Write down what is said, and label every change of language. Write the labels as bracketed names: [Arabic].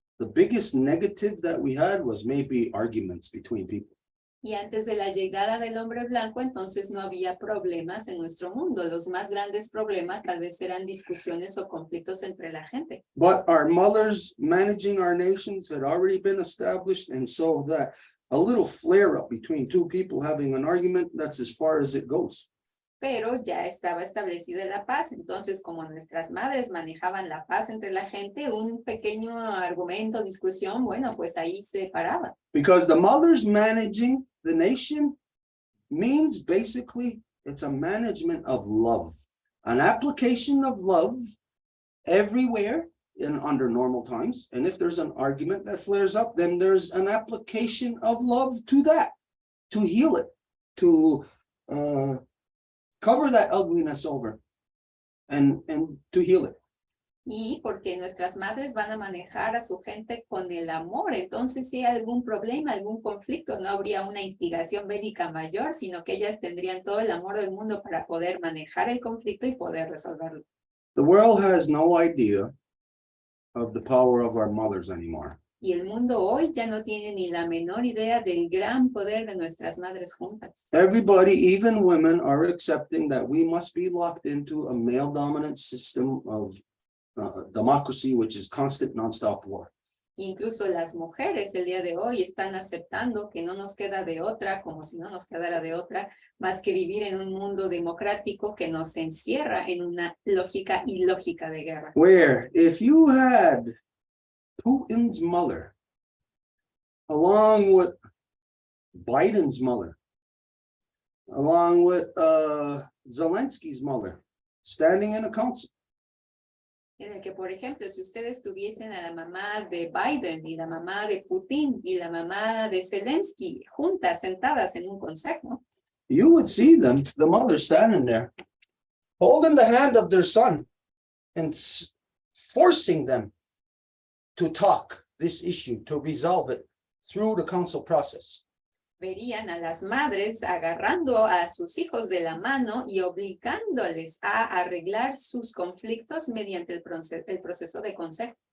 [English] The biggest negative that we had was maybe arguments between people. [Spanish] Y antes de la llegada del hombre blanco, entonces no había problemas en nuestro mundo. Los más grandes problemas tal vez eran discusiones o conflictos entre la gente. [English] But our mothers managing our nations had already been established, and so that a little flare up between two people having an argument, that's as far as it goes. [Spanish] Pero ya estaba establecida la paz. Entonces, como nuestras madres manejaban la paz entre la gente, un pequeño argumento, discusión, bueno, pues ahí se paraba. [English] Because the mothers managing the nation means basically it's a management of love, an application of love everywhere under normal times. And if there's an argument that flares up, then there's an application of love to that, to heal it, to cover that ugliness over and to heal it. [Spanish] Y porque nuestras madres van a manejar a su gente con el amor, entonces si hay algún problema, algún conflicto, no habría una instigación bélica mayor, sino que ellas tendrían todo el amor del mundo para poder manejar el conflicto y poder resolverlo. [English] The world has no idea of the power of our mothers anymore. [Spanish] Y el mundo hoy ya no tiene ni la menor idea del gran poder de nuestras madres juntas. [English] Everybody, even women, are accepting that we must be locked into a male-dominant system of democracy, which is constant, non-stop war. [Spanish] Incluso las mujeres el día de hoy están aceptando que no nos queda de otra, como si no nos quedara de otra, más que vivir en un mundo democrático que nos encierra en una lógica ilógica de guerra. [English] Where if you had Putin's mother, along with Biden's mother, along with Zelensky's mother, standing in a council. [Spanish] En el que, por ejemplo, si ustedes tuviesen a la mamá de Biden y la mamá de Putin y la mamá de Zelensky juntas, sentadas en un consejo, [English] You would see them, the mother standing there, holding the hand of their son and forcing them to talk this issue, to resolve it through the council process. [Spanish] verían a las madres agarrando a sus hijos de la mano y obligándoles a arreglar sus conflictos mediante el proceso de consejo.